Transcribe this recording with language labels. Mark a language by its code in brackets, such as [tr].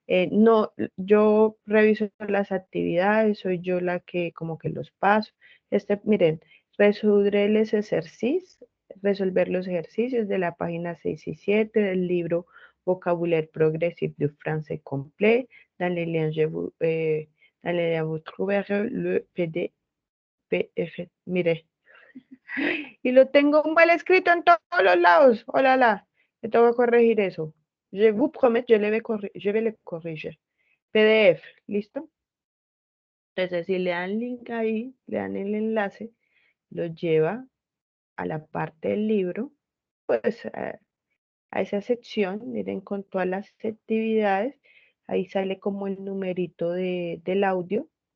[es] No, yo reviso las actividades, soy yo la que como que los paso. Miren, resolver los ejercicios de la página 6 y 7 del libro Vocabulaire Progressif du Français Complet. [fr] Dans les liens, vous trouverez le PDF. [es] Mire, y lo tengo mal escrito en todos los lados. Hola, me tengo que corregir eso. [fr] Je vous promets, je vais le corriger. [es] PDF, ¿listo? Entonces, si le dan link ahí, le dan el enlace, lo lleva a la parte del libro, pues a esa sección, miren, con todas las actividades, ahí sale como el numerito del audio.